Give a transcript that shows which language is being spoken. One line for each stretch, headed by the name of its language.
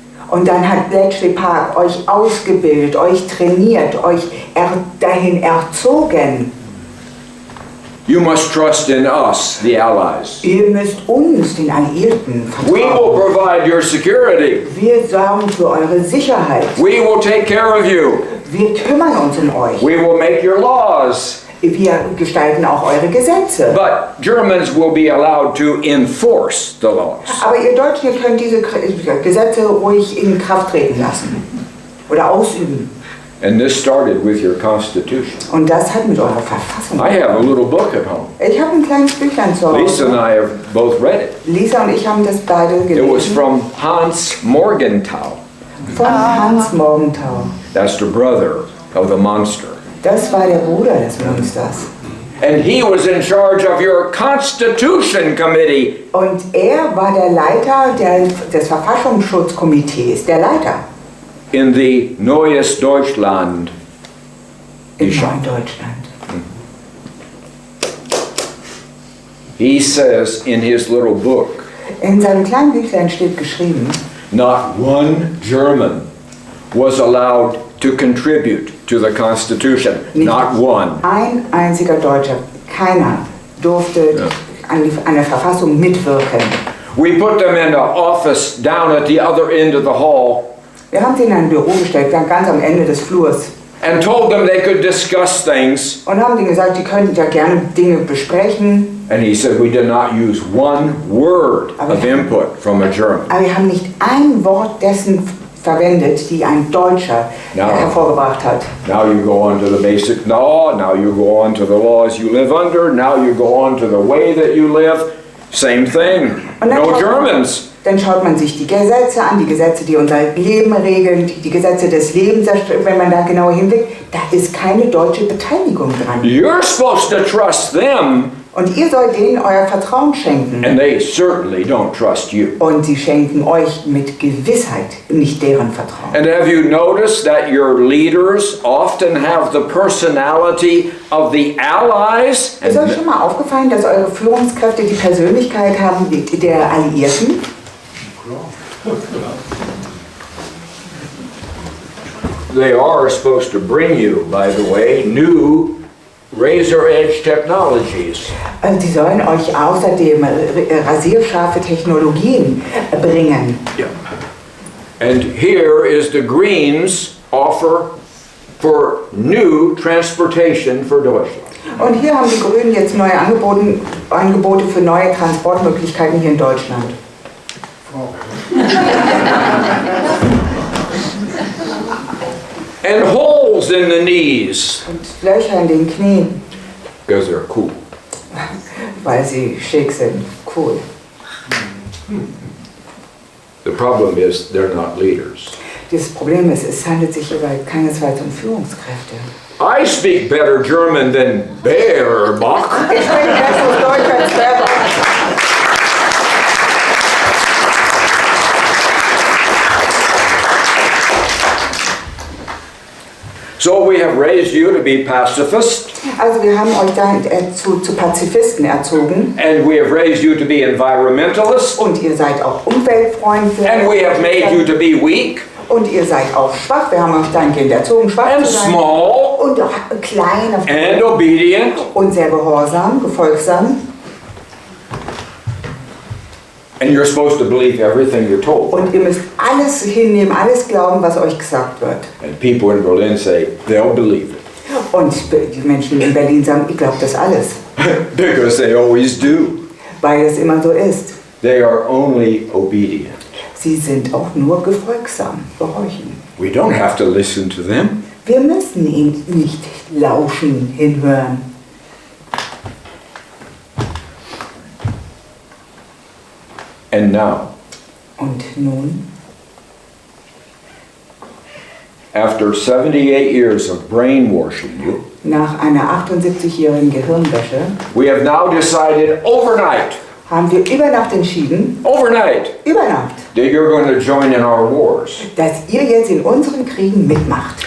German: Und dann hat Bletchley Park euch ausgebildet, euch trainiert, euch dahin erzogen.
English: You must trust in us, the Allies.
German: Ihr müsst uns, den Alliierten,
English: We will
German: vertrauen.
English: provide your security.
German: Wir sorgen für eure Sicherheit.
English: We will take care of you.
German: Wir kümmern uns um euch.
English: We will make your laws.
German: Wir gestalten auch eure Gesetze.
English: But Germans will be allowed to enforce the laws.
German: Aber ihr Deutschen, ihr könnt diese Gesetze ruhig in Kraft treten lassen oder ausüben.
English: And this started with your Constitution.
German: Und das hat mit eurer Verfassung.
English: I have a little book at home.
German: Ich habe ein kleines Büchlein zu
English: Lisa and
German: Hause.
English: I have both read it.
German: Lisa und ich haben das beide
English: It was
German: gelesen.
English: from Hans Morgenthau.
German: Von Hans Morgenthau.
English: That's the brother of the monster.
German: Das war der Bruder des Monsters.
English: And he was in charge of your Constitution Committee.
German: Und er war der Leiter des Verfassungsschutzkomitees, der Leiter
English: In the Neues Deutschland.
German: in Ich- Deutschland.
English: He says in his little book,
German: In seinem kleinen Büchlein steht geschrieben,
English: not one German was allowed to contribute to the Constitution. Not one.
German: ein einziger Deutscher, keiner, durfte an der Verfassung mitwirken.
English: We put them in an office down at the other end of the hall
German: Wir haben sie in ein Büro gestellt, ganz am Ende des Flurs,
English: and told them they could discuss things.
German: und haben denen gesagt, die könnten ja gerne Dinge besprechen.
English: And he said we did not use one word of input from a German.
German: Aber wir haben nicht ein Wort dessen verwendet, die ein Deutscher hervorgebracht hat.
English: Now you go on to the basic law, now you go on to the laws you live under, now you go on to the way that you live. Same thing. No Germans.
German: Dann schaut man sich die Gesetze an, die Gesetze, die unser Leben regeln, die Gesetze des Lebens, wenn man da genauer hinblickt, da ist keine deutsche Beteiligung dran.
English: You're supposed to trust them,
German: Und ihr sollt denen euer Vertrauen schenken.
English: and they certainly don't trust you.
German: Und sie schenken euch mit Gewissheit nicht deren Vertrauen.
English: And have you noticed that your leaders often have the personality of the Allies?
German: Ist euch schon mal aufgefallen, dass eure Führungskräfte die Persönlichkeit haben der Alliierten?
English: They are supposed to bring you, by the way, new razor-edge technologies.
German: Also die sollen euch außerdem rasierscharfe Technologien bringen.
English: Yeah. And here is the Greens' offer for new transportation for Deutschland.
German: Und hier haben die Grünen jetzt neue Angebote für neue Transportmöglichkeiten hier in Deutschland.
English: And holes in the knees.
German: Und Löcher in den Knien,
English: Because they're cool.
German: weil sie schick sind. Cool.
English: The problem is they're not leaders.
German: Das Problem ist, es handelt sich hierbei keinesfalls um Führungskräfte.
English: I speak better German than Baerbock.
German: Ich spreche besseres Deutsch als Baerbock.
English: So we have raised you to be pacifists,
German: Also wir haben euch da zu Pazifisten erzogen
English: and we have raised you to be environmentalists,
German: und ihr seid auch umweltfreundlich
English: and we have made you to be weak
German: und ihr seid auch schwach. Wir haben euch dahingehend erzogen, schwach
English: and
German: zu sein
English: small
German: und auch klein
English: and obedient.
German: und sehr gehorsam, gefolgsam.
English: And you're supposed to believe everything you're told.
German: Und ihr müsst alles hinnehmen, alles glauben, was euch gesagt wird.
English: And people in Berlin say they'll believe it.
German: Und die Menschen in Berlin sagen, ich glaube das alles,
English: Because they always do.
German: weil es immer so ist.
English: They are only obedient.
German: Sie sind auch nur gefolgsam, gehorchen.
English: We don't have to listen to them.
German: Wir müssen ihnen nicht lauschen, hinhören.
English: And now,
German: Und nun,
English: after 78 years of brainwashing you,
German: nach einer 78-jährigen Gehirnwäsche,
English: we have now decided overnight,
German: haben wir über Nacht entschieden,
English: that you're going to join in our wars.
German: dass ihr jetzt in unseren Kriegen mitmacht.